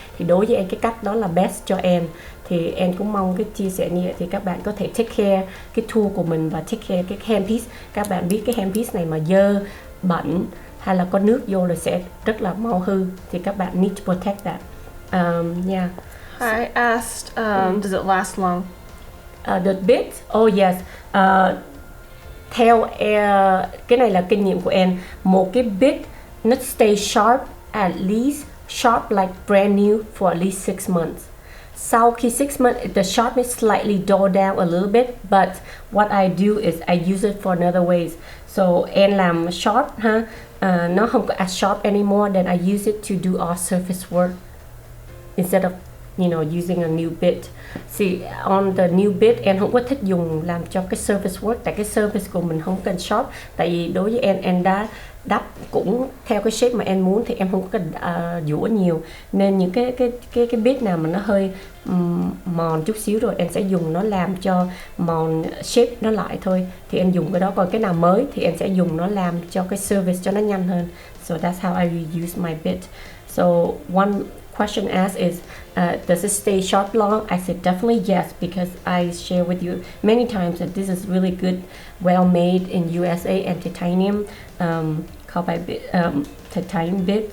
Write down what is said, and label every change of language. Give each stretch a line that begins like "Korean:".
Vietnamese: Thì đối với em cái cách đó là best cho em. Thì em cũng mong cái chia sẻ như vậy thì các bạn có thể take care cái tool của mình và take care cái handpiece. Các bạn biết cái handpiece này mà dơ, bẩn hay là có nước vô là sẽ rất là mau hư, thì các bạn
English: need to protect that. Yeah. I asked, does it last long? The bit? Oh yes.
Vietnamese: Theo cái này là kinh nghiệm của em, một cái bit nó
English: stay sharp, at least sharp like brand new for at least 6 months.
Vietnamese: Sau khi
English: 6 months, the sharpness slightly dull down a little bit, but what I do is I use it for another ways. So
Vietnamese: em làm
English: sharp ha,
Vietnamese: nó không có
English: as sharp anymore, then I use it to do all surface work instead of using a new bit. See, on the new bit
Vietnamese: em không có thích dùng làm cho cái surface work, tại cái surface của mình không cần sharp. Tại vì đối với em đã đắp cũng theo cái shape mà em muốn thì em không có cần giũa nhiều, nên những cái bit nào mà nó hơi mòn chút xíu rồi em sẽ dùng nó làm cho mòn shape nó lại thôi, thì em dùng cái đó. Còn cái nào mới thì em sẽ dùng nó làm cho cái surface cho nó nhanh hơn.
English: So that's how I use my bit. So one question asked is, does it stay sharp long? I said definitely yes, because I share with you many times that this is really good, well made in USA, and titanium, carbide bit, titanium bit.